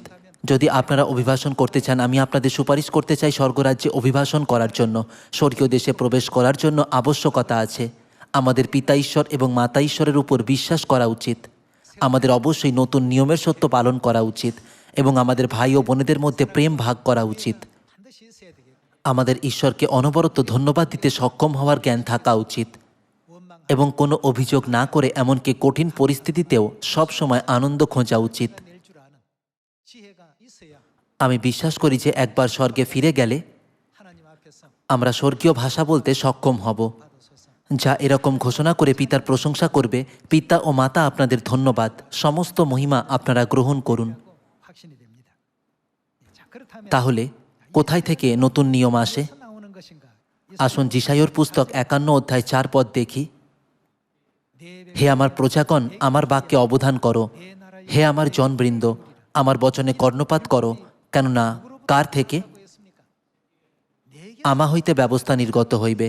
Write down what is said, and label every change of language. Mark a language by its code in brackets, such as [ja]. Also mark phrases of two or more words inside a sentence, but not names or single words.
[bn] যদি আপনারা অভিবাসন করতে চান, আমি আপনাদের সুপারিশ করতে চাই স্বর্গরাজ্যে অভিবাসন করার জন্য। স্বর্গীয় দেশে প্রবেশ করার জন্য আবশ্যকতা আছে। আমাদের পিতা ঈশ্বর এবং মাতা ঈশ্বরের উপর বিশ্বাস করা উচিত। আমাদের অবশ্যই নতুন নিয়মের সত্য পালন করা উচিত এবং আমাদের ভাই ও বোনেদের মধ্যে প্রেম ভাগ করা উচিত। [ko] 반드시 있어야 되겠고 [bn] আমাদের ঈশ্বরকে অনবরত ধন্যবাদ দিতে সক্ষম হওয়ার জ্ঞান থাকা উচিত [ko] 원망 [bn] এবং কোনো অভিযোগ না করে এমনকি কঠিন পরিস্থিতিতেও সবসময় আনন্দ খোঁজা উচিত। [ko] 낼 줄 아는 지혜가 있어야 [bn] আমি বিশ্বাস করি যে একবার স্বর্গে ফিরে গেলে [ko] 하나님 앞에서 [bn] আমরা স্বর্গীয় ভাষা বলতে সক্ষম হব, [ko] 받으소서. [bn] যা এরকম ঘোষণা করে পিতার প্রশংসা করবে, পিতা ও মাতা আপনাদের ধন্যবাদ, সমস্ত মহিমা আপনারা গ্রহণ করুন। [ko] 확신이 됩니다. 자, 그렇다면 [bn] তাহলে কোথায় থেকে নতুন নিয়ম আসে? [ko] 어디서 나오는 것인가? [bn] আসুন যিশাইয়ের পুস্তক 51 অধ্যায় 4 পদ দেখি। হে আমার প্রজাগণ, আমার বাক্যে অবধান করো। হে আমার জনবৃন্দ, আমার বচনে কর্ণপাত করো। কেননা কার থেকে? আমা হইতে ব্যবস্থা নির্গত হইবে।